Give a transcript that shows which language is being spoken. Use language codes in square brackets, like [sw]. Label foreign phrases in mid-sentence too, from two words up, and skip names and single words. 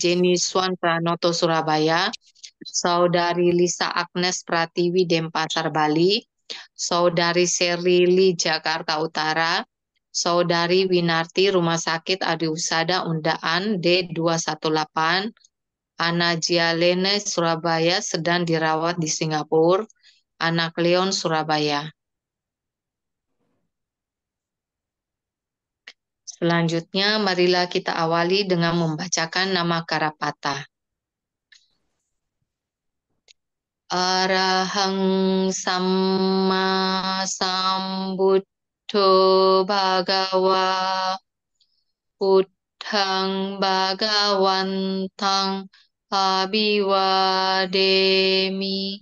[id] Jenny Swan Pranoto Surabaya, Saudari Lisa Agnes Pratiwi Denpasar Bali, Saudari Serili Jakarta Utara, Saudari Winarti Rumah Sakit Adi Husada Undaan D218, Ana Jialene Surabaya sedang dirawat di Singapura, Anak Leon Surabaya. Selanjutnya, marilah kita awali dengan membacakan nama Karapata. [pi] Arahang Samma Sambuddho Bhagawa Buddhang Bhagawantang Abhiwademi